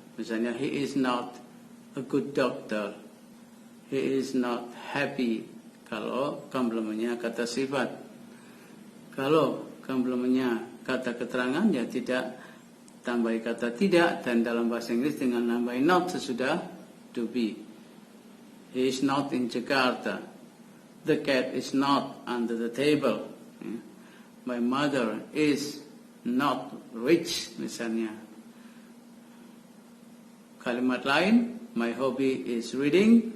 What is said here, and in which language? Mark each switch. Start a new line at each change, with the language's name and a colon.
Indonesian: Misalnya
English: he is not a good doctor, he is not happy.
Indonesian: Kalau komplementnya kata sifat, kalau komplementnya kata keterangan, ya tidak tambahi kata tidak. Dan dalam bahasa Inggris tinggal nambahin not sesudah to be.
English: He is not in Jakarta. The cat is not under the table. My mother is not rich,
Indonesian: misalnya. Kalimat lain,
English: my hobby is reading.